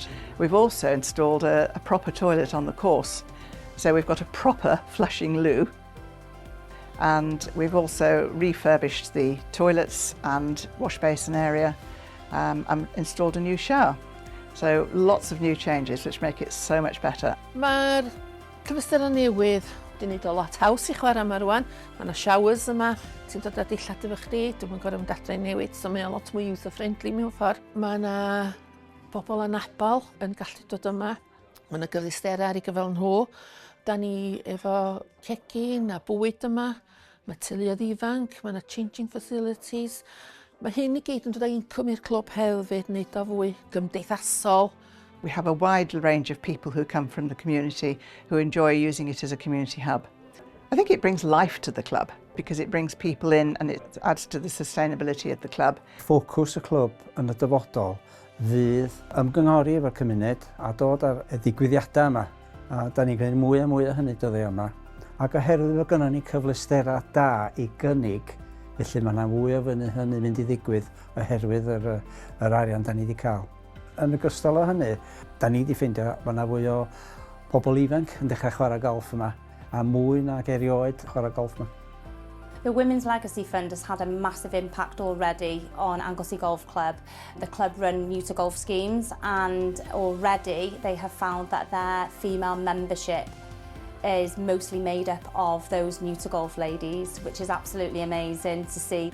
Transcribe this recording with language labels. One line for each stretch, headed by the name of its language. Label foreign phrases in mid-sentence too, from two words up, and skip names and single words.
English: We've also installed a proper toilet on the course. So we've got a proper flushing loo. And we've also refurbished the toilets and wash basin area and installed a new shower. So lots of new changes which make it so much better.
Welsh: Mae'r cyfystyr newydd wedi wneud o lot haws I chwarae yma rwan. Mae yna showers yma, ti'n dod â dillad efo chdi, dwi'n yn gorfod mynd adre I newid, so mae o lot mwy user-friendly mewn ffordd. Mae yna bobl anabal yn gallu dod yma. Mae yna gyfleusterau ar I gyfel nhw. Da ni efo cegin a bwyd yma. Mae teuluoedd ifanc, mae yna
English: changing facilities.
Welsh: Mae hyn I gyd yn dod â incwm i'r clwb hefyd, wneud o fwy gymdeithasol.
English: We have a wide range of people who come from the community who enjoy using it as a community hub. I think it brings life to the club because it brings people in and it adds to the sustainability of the club.
Welsh: Ffocws y clwb yn y dyfodol fydd ymgynghori efo'r cymuned a dod ar y ddigwyddiadau yma. A da ni'n gwneud mwy a mwy o hynny dyddiau yma. Ac oherwydd bod gynnon ni cyfleusterau da I gynnig, felly mae yna fwy o hynny mynd I ddigwydd oherwydd yr arian da ni wedi cael. Yn ogystal â hynny, da ni wedi ffeindio bod yna fwy o pobl ifanc yn dechrau chwarae golff yma, a mwy nag erioed chwarae golff yma.
English: The Women's Legacy Fund has had a massive impact already on Anglesey Golf Club. The club run new to golf schemes, and already they have found that their female membership is mostly made up of those new to golf ladies, which is absolutely amazing to see.